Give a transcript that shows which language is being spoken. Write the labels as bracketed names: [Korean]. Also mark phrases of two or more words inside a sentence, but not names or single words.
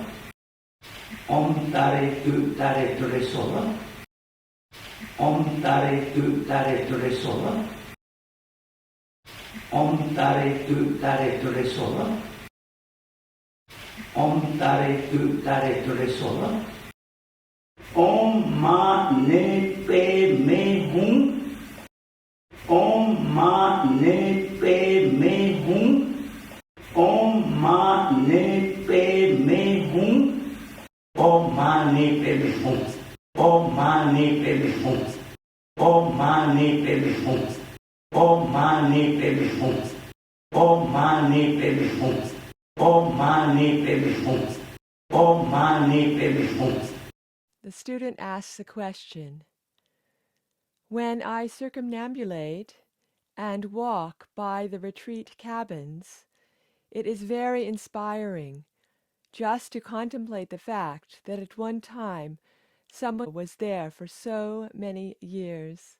[Sanskrit] Om Tare Tu Tare Ture Soa. Om Tare Tu Tare Ture Soa. Om Tare Tu Tare Ture Soa. Om Tare Tu Tare Ture Soa. Om Ma Ne Pe Me Hum. Om Ma Ne Pe Me Hum. Om Ma Ne Pe Me Hum. Om Ma Ne Pe Me Hum. Om Ma Ne Pe Me Hum. Om Ma Ne Pe Me Hum. Om Ma Ne Pe Me Hum. Om Ma Ne Pe Me Hum. Om Ma Ne Pe Me Hum. Om Ma Ne Pe Me Hum. [English] The student asks a question. When I circumambulate and walk by the retreat cabins, it is very inspiring just to contemplate the fact that at one time someone was there for so many years.